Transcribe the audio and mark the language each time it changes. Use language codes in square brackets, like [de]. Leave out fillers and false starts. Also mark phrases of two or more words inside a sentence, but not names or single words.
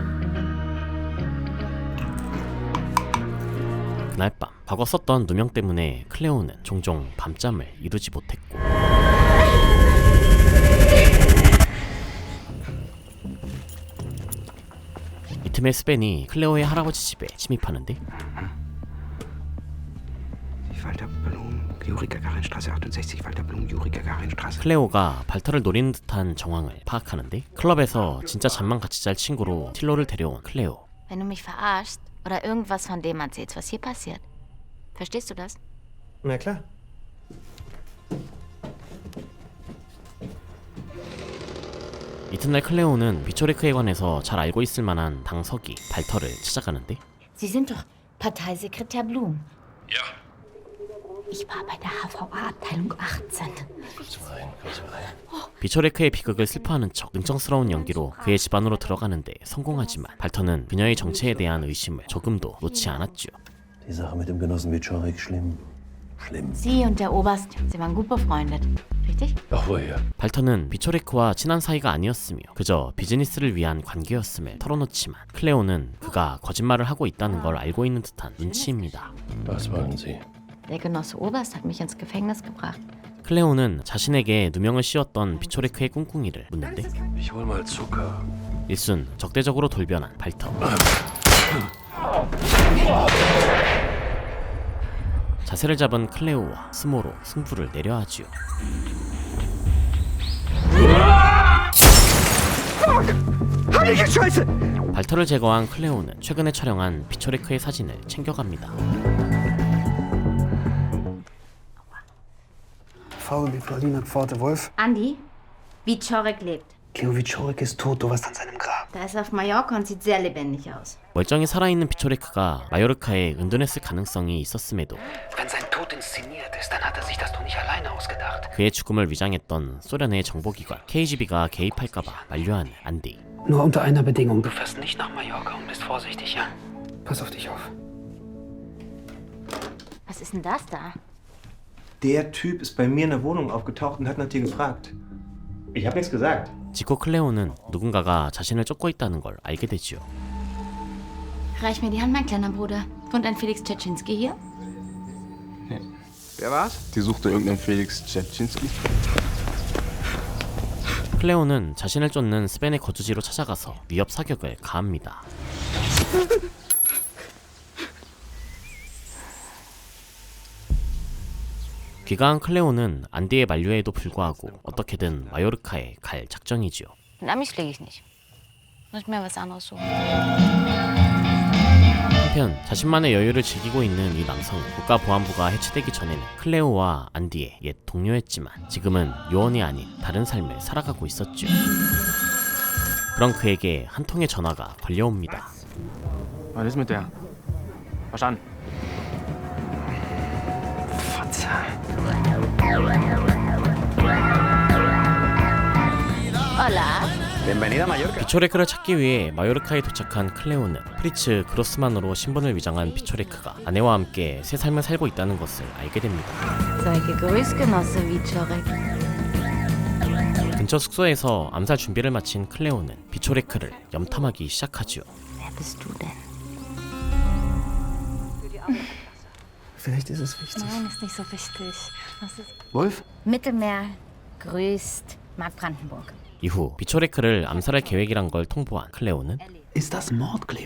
[ko] 그날 밤 과거 썼던 누명 때문에 클레오는 종종 밤잠을 이루지 못했고 이틈에 스벤이 클레오의 할아버지 집에 침입하는데 [de] Walter Blum, Juri Gagarinstraße 68, Walter Blum, Juri Gagarinstraße. [ko] 클레오가 발터를 노리는 듯한 정황을 파악하는데 클럽에서 진짜 잠만 같이 잘 친구로 틸로를 데려온 클레오. [de] Wenn du mich verarschst oder irgendwas von dem erzählst, was hier passiert. Verstehst du das? Na klar. [ko] 이튿날 클레오는 비초레크에 관해서 잘 알고 있을 만한 당서기 발터를 찾아가는데 [de] Sie sind doch Parteisekretär Blum. Ja. Ich war bei der HVA-Abteilung 18. [ko] 비초레크의 비극을 슬퍼하는 척 능청스러운 연기로 그의 집안으로 들어가는데 성공하지만 발터는 그녀의 정체에 대한 의심을 조금도 놓지 않았죠. [de] Die Sache mit dem Genossen Wiczorek, schlimm. Schlimm. Sie und der Oberst, sie waren gut befreundet. Richtig? Ach woher. [ko] 발터는 비초레크와 친한 사이가 아니었으며 그저 비즈니스를 위한 관계였음을 털어놓지만 클레오는 그가 거짓말을 하고 있다는 걸 알고 있는 듯한 눈치입니다. [de] Was wollen Sie? Der Genosse Oberst hat mich ins Gefängnis gebracht. [ko] 클레오는 자신에게 누명을 씌웠던 비초레크의 꿍꿍이를 묻는데 [de] Ich hol mal Zucker. [ko] 일순 적대적으로 돌변한 발터. 자세를 잡은 클레오와 스모로 승부를 내려하지요. 발터를 제거한 클레오는 최근에 촬영한 비초레크의 사진을 챙겨갑니다. [de] Frau Paulina Pforte Wolf. Andi, Wiczorek lebt. Cleo Wiczorek ist tot. Du warst an seinem Grab. Da ist auf Mallorca und sieht sehr lebendig aus. [ko] 멀쩡히 살아있는 비초레크가 마요르카에 은둔했을 가능성이 있었음에도 [de] Wenn sein Tod inszeniert ist, dann hat er sich das doch nicht alleine ausgedacht. [ko] 그의 죽음을 위장했던 소련의 정보기관 KGB가 개입할까봐 만류하는 안디. [de] Nur unter einer Bedingung. Du fährst nicht nach Mallorca und bist vorsichtig, ja? Pass auf dich auf. Was ist denn das da? Der Typ ist bei mir in der Wohnung aufgetaucht und hat nach dir gefragt. Ich habe nichts gesagt. [ko] 지코 클레오는 누군가가 자신을 쫓고 있다는 걸 알게 되지요. [de] Reich mir die Hand, mein kleiner Bruder. Wohnt ein Felix Tschetschinski hier? Wer war's? Die suchte irgendeinen Felix Tschetschinski. [ko] 클레오는 자신을 쫓는 스벤의 거주지로 찾아가서 위협 사격을 가합니다. 귀가한 클레오는 안디의 만류에도 불구하고 어떻게든 마요르카에 갈 작정이지요. [de] Mit Amis fliege ich nicht. Muss ich mir was anderes suchen. [ko] 한편 자신만의 여유를 즐기고 있는 이 남성은 국가보안부가 해체되기 전에는 클레오와 안디의 옛 동료였지만 지금은 요원이 아닌 다른 삶을 살아가고 있었죠. 그런 그에게 한 통의 전화가 걸려옵니다. [de] Was ist mit der? Verstanden. [ko] 비초레크를 찾기 위해 마요르카에 도착한 클레오는 프리츠 그로스만으로 신분을 위장한 비초레크가 아내와 함께 새 삶을 살고 있다는 것을 알게 됩니다. [de] Sei gegrüßt, Genosse Wiczorek. [ko] 근처 숙소에서 암살 준비를 마친 클레오는 비초레크를 염탐하기 시작하지요. [de] Wer bist du denn? Vielleicht ist es wichtig. Nein, ist nicht so wichtig. Was ist... Wolf? Mittelmeer grüßt Mark Brandenburg. [ko] 이후 비초레크를 암살할 계획이란 걸 통보한 클레오는 [de] Ist das Mord, Cleo?